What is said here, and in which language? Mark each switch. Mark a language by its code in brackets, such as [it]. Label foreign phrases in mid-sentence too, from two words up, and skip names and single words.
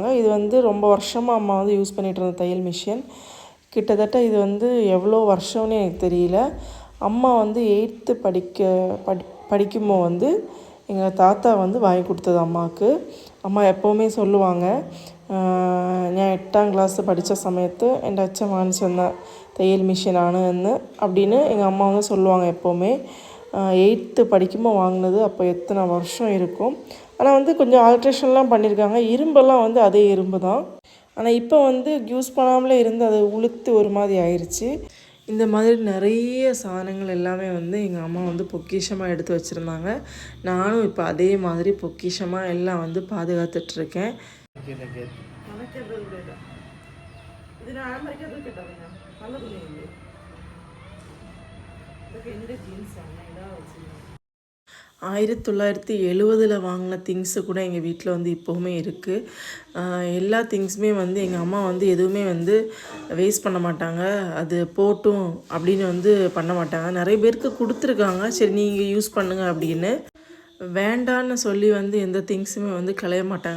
[ta] இது வந்து ரொம்ப வருஷமாக அம்மா வந்து யூஸ் பண்ணிகிட்டு இருந்த தையல் மிஷின். கிட்டத்தட்ட இது வந்து எவ்வளோ வருஷம்னு எனக்கு தெரியல. அம்மா வந்து 8th படிக்கும்போது வந்து எங்கள் தாத்தா வந்து வாங்கி கொடுத்தது அம்மாவுக்கு. அம்மா எப்போவுமே சொல்லுவாங்க, நான் 8ஆம் கிளாஸ் படித்த சமயத்து [ml] എൻ്റെ അച്ഛൻ വാങ്ങിച്ചു തന്ന [ta] தையல் மிஷினானு அப்படின்னு எங்கள் அம்மா வந்து சொல்லுவாங்க எப்போவுமே. 8th படிக்கும்போது வாங்கினது, அப்போ எத்தனை வருஷம் இருக்கும். ஆனால் வந்து கொஞ்சம் ஆல்ட்ரேஷன்லாம் பண்ணியிருக்காங்க. இரும்பெல்லாம் வந்து அதே இரும்பு தான். ஆனால் இப்போ வந்து யூஸ் பண்ணாமலே இருந்து அது உளுத்து ஒரு மாதிரி ஆயிடுச்சு. இந்த மாதிரி நிறைய சாதனங்கள் எல்லாமே வந்து எங்கள் அம்மா வந்து பொக்கிஷமாக எடுத்து வச்சுருந்தாங்க. நானும் இப்போ அதே மாதிரி பொக்கிஷமாக எல்லாம் வந்து பாதுகாத்துட்ருக்கேன். [ml] എൻ്റെ ജീൻസാണ് ഇതാ വെച്ചിരുന്നത്. [ta] 1970 வாங்கின திங்ஸு கூட எங்கள் வீட்டில் வந்து இப்போவுமே இருக்குது. எல்லா திங்ஸுமே வந்து எங்கள் அம்மா வந்து எதுவுமே வந்து வேஸ்ட் பண்ண மாட்டாங்க. அது போட்டும் அப்படின்னு வந்து பண்ண மாட்டாங்க. நிறைய பேருக்கு கொடுத்துருக்காங்க, சரி நீங்கள் யூஸ் பண்ணுங்கள் அப்படின்னு. வேண்டான்னு சொல்லி வந்து எந்த திங்ஸுமே வந்து களைய மாட்டாங்க.